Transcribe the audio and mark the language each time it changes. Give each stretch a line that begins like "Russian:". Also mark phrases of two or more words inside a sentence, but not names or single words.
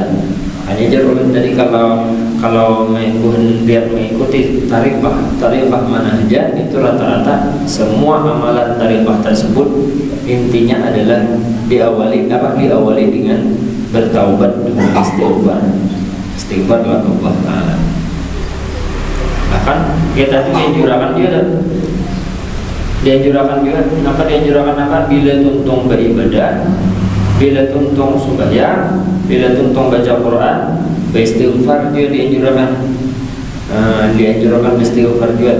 Indonesian: Hanya jarulun tadi kalau mengikuti tarifah manhajah itu rata-rata semua amalan tarifah tersebut intinya adalah diawali dengan bertaubat dengan istighfar kepada Allah Taala. Bahkan kita dianjurkan bila tuntung beribadah, bila tuntung sembahyang, bila tuntung baca Quran, beristighfar dia dianjurkan beristighfar juga.